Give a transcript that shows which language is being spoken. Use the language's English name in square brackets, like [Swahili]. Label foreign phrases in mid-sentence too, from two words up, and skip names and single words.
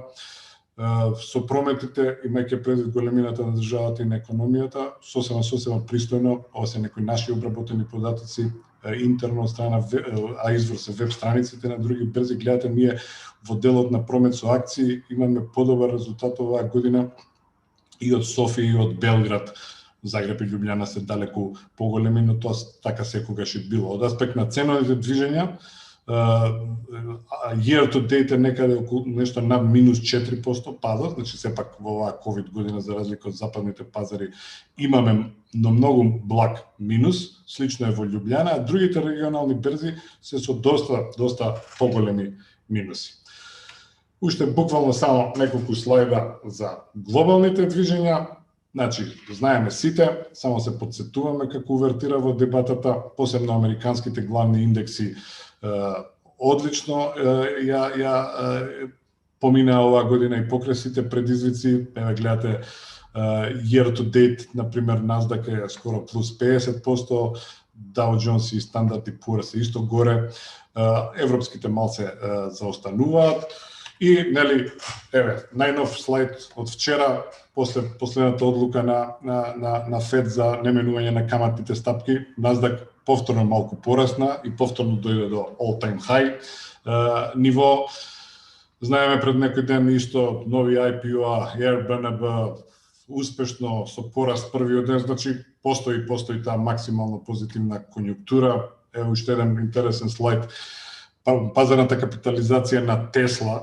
[Macedonian] Со прометите, имајќи предвид големината на државата и на економијата, сосема пристојно, ова се некои наши обработени податоци интерно од страна, а извор се веб страниците на други берзи. Гледате, ние во делот на промет со акции имаме подобар резултат оваа година и од Софија и од Белград. Загреб и Љубљана се далеку поголеми, но тоа така секогаш и било. Од аспект на ценовите движења, [English] year to date [Macedonian] е некаде околу нешто над минус 4% падот, значи сепак во оваа ковид година за разлика од западните пазари имаме многу благ минус, слично е во Љубљана, а другите регионални берзи се со доста поголеми минуси. Уште буквално само неколку слайда за глобалните движења. Значи, знаеме сите, само се подсетуваме како увертира во дебатата, посебно американските главни индекси одлично помина оваа година и покрај сите предизвици. Еве гледате [English] year to date, [Macedonian] например, Nasdaq е скоро плюс 50%, Dow Jones и Standard & Poor's се исто горе, европските малце заостануваат. И, еве, најнов слайд од вчера, после последната одлука на Фед за неменување на каматните стапки, Nasdaq повторно малку порасна и повторно дојде до [English] all-time high [Macedonian] ниво. Знаеме пред некој ден исто нови IPO-а, Airbnb успешно со пораст првиот ден, значи постои таа максимално позитивна конјунктура. Ево уште еден интересен слайд. Пазарната капитализација на Тесла.